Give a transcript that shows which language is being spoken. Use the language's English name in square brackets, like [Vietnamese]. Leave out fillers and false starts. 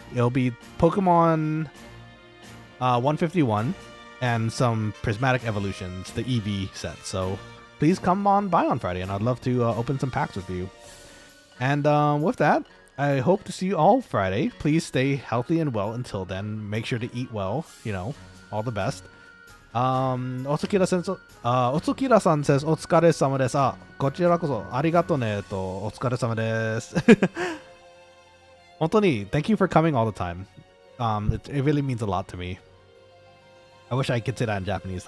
[English] It'll be Pokemon 151 and some Prismatic Evolutions, the EV set. So please come on by on Friday, and I'd love to open some packs with you. And with that, I hope to see you all Friday. Please stay healthy and well until then. Make sure to eat well, you know, all the best. Otsukira-san says, [Japanese] お疲れ様です。あ、こちらこそありがとねと、お疲れ様です。本当に [English] thank you for coming all the time. It really means a lot to me. I wish I could say that in Japanese.